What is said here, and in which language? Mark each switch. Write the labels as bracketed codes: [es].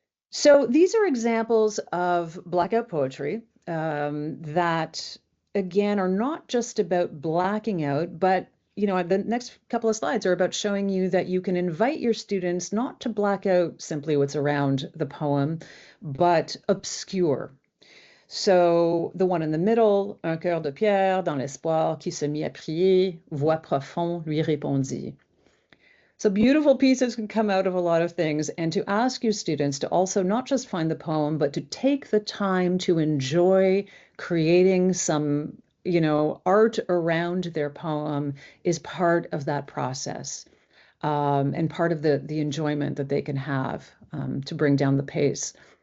[en] So these are examples of blackout poetry that, again, are not just about blacking out, but the next couple of slides are about showing you that you can invite your students not to black out simply what's around the poem, but obscure. So the one in the middle, [fr] "Un cœur de pierre dans l'espoir qui se mit à prier, voix profonde lui répondit." [en] So beautiful pieces can come out of a lot of things, and to ask your students to also not just find the poem, but to take the time to enjoy creating some, art around their poem is part of that process, and part of the enjoyment that they can have to bring down the pace.